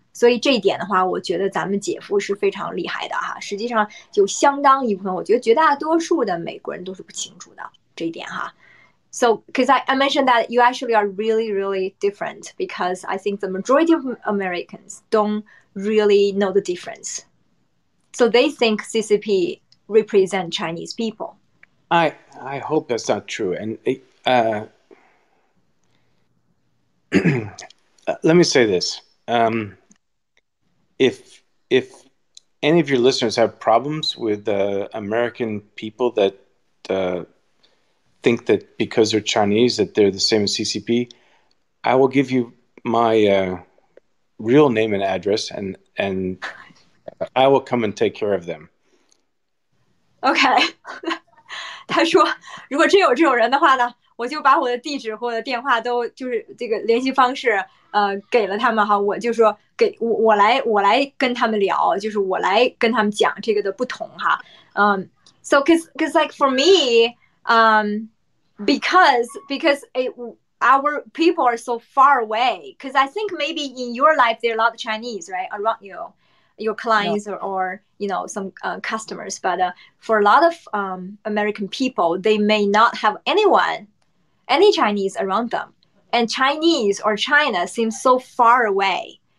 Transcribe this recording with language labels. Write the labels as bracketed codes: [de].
[zh] 所以这一点的话，我觉得咱们姐夫是非常厉害的实际上有相当一部分，我觉得绝大多数的美国人都是不清楚的这一点 [en] So, because I mentioned that you actually are really, really different, because I think the majority of Americans don't really know the difference. So they think CCP represent Chinese people. I hope that's not true. And let me say this. If any of your listeners have problems with American people that think that because they're Chinese that they're the same as CCP, I will give you my real name and address, and I will come and take care of them. [zh] OK， 他说如果真有这种人的话呢，我就把我的地址或者电话都就是这个联系方式给了他们哈，我就说给我来跟他们聊，就是我来跟他们讲这个的不同哈。 [en] So cause like for me, because our people are so far away. Because I think maybe in your life there are a lot of Chinese, right, around you, your clients or some customers. But for a lot of American people, they may not have any Chinese around them, and Chinese or China seems so far away.